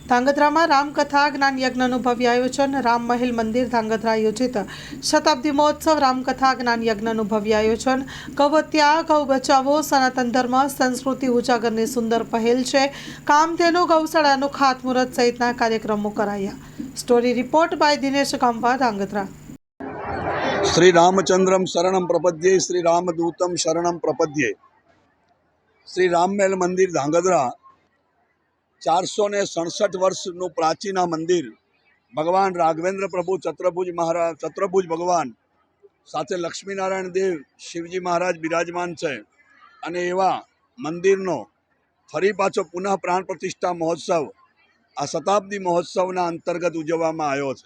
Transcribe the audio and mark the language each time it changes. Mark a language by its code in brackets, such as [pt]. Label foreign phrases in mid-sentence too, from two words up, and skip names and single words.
[gu] ધાંગધ્રામાં રામકથા જ્ઞાન યજ્ઞનું ભવ્ય આયોજન. રામ મહેલ મંદિર ધાંગધ્રા આયોજિત શતાબ્દી મહોત્સવ રામકથા જ્ઞાન યજ્ઞનું ભવ્ય આયોજન. ગૌહત્યા, ગૌ બચાવો, સનાતન ધર્મ સંસ્કૃતિ ઉજાગરની સુંદર પહેલ છે. કામધેનુ ગૌશાળાનું ખાતમુહૂર્ત સહિતના કાર્યક્રમો કરાયા. સ્ટોરી રિપોર્ટ બાય દિનેશ ગામવા, ધાંગધ્રા. [sa] श्री रामचंद्रम शरणम प्रपद्ये, श्री रामदूतम शरणम प्रपद्ये. [gu] श्री राममहल मंदिर धांगध्रा 467 वर्षનું પ્રાચીન આ મંદિર ભગવાન રાઘવેન્દ્ર પ્રભુ છત્રભુજ ભગવાન સાથે લક્ષ્મીનારાયણ દેવ શિવજી મહારાજ બિરાજમાન છે. અને એવા મંદિરનો ફરી પાછો પુનઃ પ્રાણ પ્રતિષ્ઠા મહોત્સવ આ શતાબ્દી મહોત્સવના અંતર્ગત ઉજવવામાં આવ્યો છે.